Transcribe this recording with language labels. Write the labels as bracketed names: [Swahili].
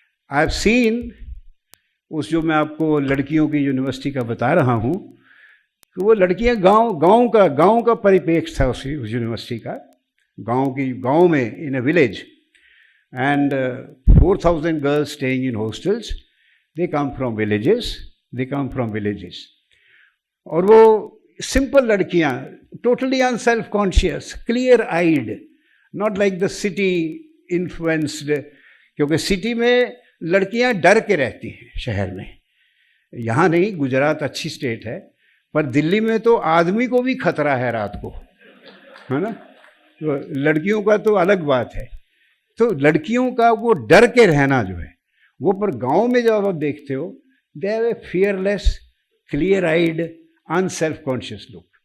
[English] I have seen, [Hindi] उस जो मैं आपको लड़कियों की यूनिवर्सिटी का बता रहा हूँ, कि वो लड़कियाँ गांव का परिप्रेक्ष्य था उस यूनिवर्सिटी का. गांव में [English] In a village, and 4,000 girls staying in hostels. They come from villages. [Hindi] और वो simple लड़कियाँ, [English] totally unself conscious, clear eyed, not like the city influenced. [Hindi] क्योंकि सिटी में लड़कियाँ डर के रहती हैं शहर में. यहाँ नहीं, गुजरात अच्छी स्टेट है, पर दिल्ली में तो आदमी को भी खतरा है रात को, है ना. तो लड़कियों का तो अलग बात है. तो लड़कियों का वो डर के रहना जो है वो, पर गांव में जब आप देखते हो, [English] They have a fearless, clear eyed, unself conscious look.